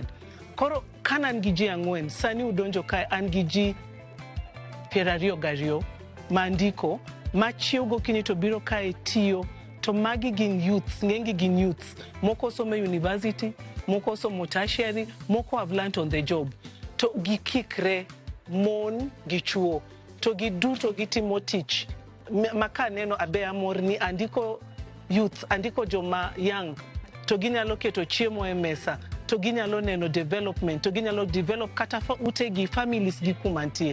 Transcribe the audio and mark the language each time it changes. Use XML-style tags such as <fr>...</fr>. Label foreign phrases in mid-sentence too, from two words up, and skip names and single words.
<luo>Koro kana an gi ji ang'wen sani udonjo kae an gi ji 22 mandiko machiew gokinyi to biro kae tiyo. To magi gin youths, ng'engi gin youths. Moko somo university, moko somo tertiary, moko</luo> <en>have learned on the job.</en> <luo>To gikikre mon gi chuo. To giduto gitimo tich. Maka neno abe amor ni andiko youth, andiko joma young. To ginyalo keto chiemo e mesa. To ginyalo neno development. To ginyalo develop kata utegi families gi kumantie.</luo>